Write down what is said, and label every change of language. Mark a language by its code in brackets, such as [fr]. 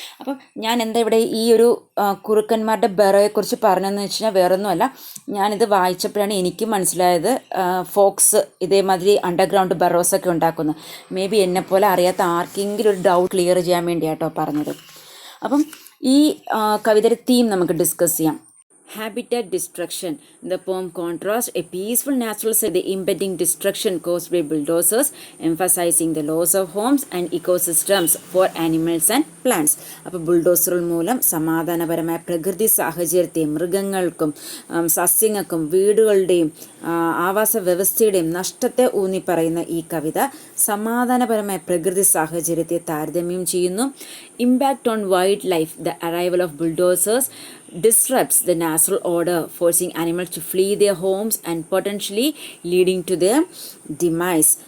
[ml] അപ്പം ഞാൻ എന്താ ഇവിടെ ഈ ഒരു കുറുക്കന്മാരുടെ ബറോയെക്കുറിച്ച് പറഞ്ഞതെന്ന് വെച്ച് കഴിഞ്ഞാൽ വേറൊന്നുമല്ല, ഞാനിത് വായിച്ചപ്പോഴാണ് എനിക്ക് മനസ്സിലായത് ഫോക്സ് ഇതേമാതിരി അണ്ടർഗ്രൗണ്ട് ബറോസൊക്കെ ഉണ്ടാക്കുന്നു. മേ ബി എന്നെപ്പോലെ അറിയാത്ത ആർക്കെങ്കിലും ഒരു ഡൗട്ട് ക്ലിയർ ചെയ്യാൻ വേണ്ടിയാട്ടോ പറഞ്ഞത്. അപ്പം ഈ കവിതയുടെ തീം നമുക്ക് ഡിസ്കസ് ചെയ്യാം. [en] Habitat destruction. The poem contrasts a peaceful natural setting, the impending destruction caused by bulldozers, emphasizing the loss of homes and ecosystems for animals and plants. [ml] അപ്പോൾ ബുൾഡോസറുകൾ മൂലം സമാധാനപരമായ പ്രകൃതി സാഹചര്യത്തെ മൃഗങ്ങൾക്കും സസ്യങ്ങൾക്കും വീടുകളുടെയും ആവാസ വ്യവസ്ഥയുടെയും നഷ്ടത്തെ ഊന്നി പറയുന്ന ഈ കവിത സമാധാനപരമായ പ്രകൃതി സാഹചര്യത്തെ താരതമ്യം ചെയ്യുന്നു. [en] Impact on wildlife. The arrival of bulldozers disrupts the natural order, forcing animals to flee their homes and potentially leading to their demise.